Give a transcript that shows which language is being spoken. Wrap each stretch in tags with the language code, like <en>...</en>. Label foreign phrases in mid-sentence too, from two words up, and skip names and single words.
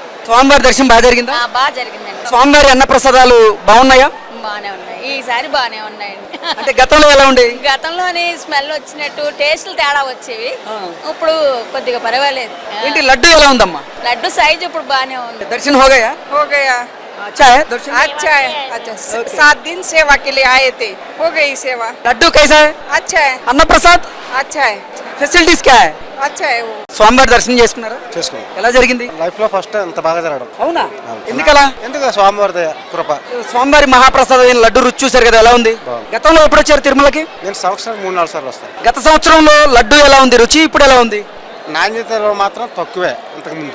<te>స్వామివారి దర్శనం బాగా జరిగిందా? బాగా జరిగిందండి. స్వామివారి అన్న ప్రసాదాలు బాగున్నాయా? బాగానే ఉన్నాయి, ఈసారి బాగానే ఉన్నాయండి. అంటే గతంలో ఎలా ఉండే? గతంలోని స్మెల్ వచ్చినట్టు టేస్ట్లు తేడా వచ్చేవి, ఇప్పుడు కొద్దిగా పర్వాలేదు. ఏంటి లడ్డు ఎలా ఉందమ్మా? లడ్డు సైజ్ ఇప్పుడు బాగానే ఉంది.</te> <hi>దర్శనం हो गया? हो गया. अच्छा है दर्शन? अच्छा है, अच्छा. 7 दिन सेवा के लिए आए थे, हो गई सेवा. लड्डू कैसा है? अच्छा है.</hi> <te>అన్న ప్రసాద్</te> <hi>अच्छा है. ఫెసిలిటీస్ क्या है? अच्छा है वो.</hi> <te>స్వామివారి దర్శనం చేసుకున్నారా? చేసుకున్నాం. ఎలా జరిగింది? లైఫ్ లో ఫస్ట్ అంత బాగా జరగడం. అవునా? ఎందుకలా? ఎందుకు స్వామివారి దయ కృప. స్వామివారి మహాప్రసాదమైన లడ్డు రుచి చూసారు కదా, ఎలా ఉంది? గతంలో ఎప్పుడు వచ్చారు తిరుమలకి? నేను సంవత్సరం 3-4 సార్లు వస్తాను. గత సంవత్సరంలో లడ్డు ఎలా ఉంది రుచి, ఇప్పుడు ఎలా ఉంది? నాణ్యతలో మాత్రం తక్కువే ఇంతకుముందు.</te>